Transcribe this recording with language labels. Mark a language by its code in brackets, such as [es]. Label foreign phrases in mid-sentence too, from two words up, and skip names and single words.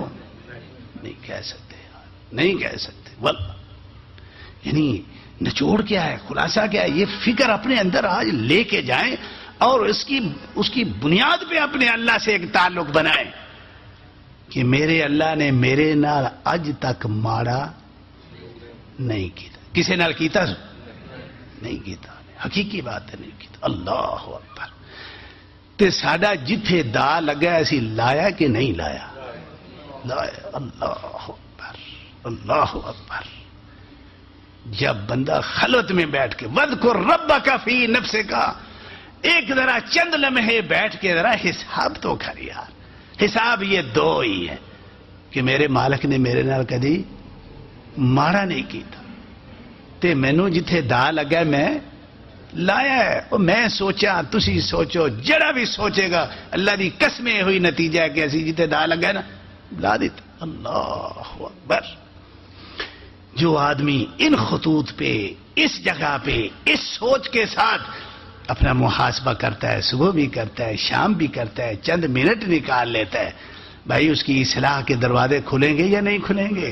[ur] نہیں کہہ سکتے یار، نہیں کہہ سکتے. واللہ یعنی نچوڑ کیا ہے، خلاصہ کیا ہے، یہ فکر اپنے اندر آج لے کے جائیں اور اس کی بنیاد پہ اپنے اللہ سے ایک تعلق بنائیں کہ [pa] میرے اللہ نے میرے نال اج تک ماڑا نہیں کیتا. کسے نال کیتا؟ نہیں کیتا. [ur] حقیقی بات ہے، نہیں کیتا. [ar] اللہ اکبر. [pa] تے ساڈا جتھے دا لگا اسی لایا کہ نہیں لایا؟ [ar] لایا. اللہ اکبر. اللہ اکبر. [ur] جب بندہ خلوت میں بیٹھ کے [ar] وذکر ربک فی نفسک، [ur] ایک ذرا چند لمحے بیٹھ کے ذرا حساب تو کر یار. [pa] حساب یہ دو ہی ہے کہ میرے مالک نے میرے نال کدی ماڑا نہیں کیتا تے مینوں جتھے دا لگا میں لایا ہے. اور میں سوچا، تسی سوچو، جڑا بھی سوچے گا اللہ دی قسمیں ہوئی نتیجہ ہے کہ اسی جتھے دا لگا نا لا دیتا. [ar] اللہ اکبر. [ur] جو آدمی ان خطوط پہ، اس جگہ پہ، اس سوچ کے ساتھ اپنا محاسبہ کرتا ہے، صبح بھی کرتا ہے، شام بھی کرتا ہے، چند منٹ نکال لیتا ہے، بھائی اس کی اصلاح کے دروازے کھلیں گے یا نہیں کھلیں گے؟